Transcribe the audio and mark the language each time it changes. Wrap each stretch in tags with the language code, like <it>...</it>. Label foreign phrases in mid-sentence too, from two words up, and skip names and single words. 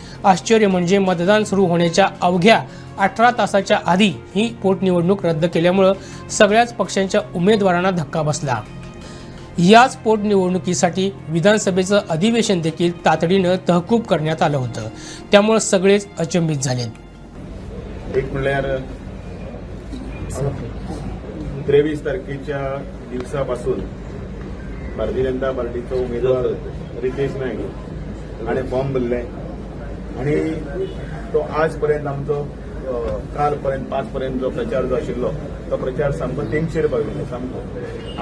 <mr>आश्चर्य म्हणजे मतदान सुरू होण्याच्या अवघ्या 18 तासाच्या आधी ही पोटनिवडणूक रद्द केल्यामुळं सगळ्याच पक्षांच्या उमेदवारांना धक्का बसला. याच पोटनिवडणुकीसाठी विधानसभेचं अधिवेशन देखील तातडीनं तहकूब करण्यात आलं होतं. त्यामुळे सगळेच अचंबित झालेत.</mr> <kok>एक म्हणल्यार 23 तारखेच्या दिवसापासून भारतीय जनता पार्टीचो उमेदवार रितेश नाईक हाणें फॉर्म भरले आणि तो आज पर्यंत आमचो काल पर्यंत 5 पर्यंत जो प्रचार जो आशिल्लो तो प्रचार सामको तेंगशेर पाविल्लो सामको.</kok>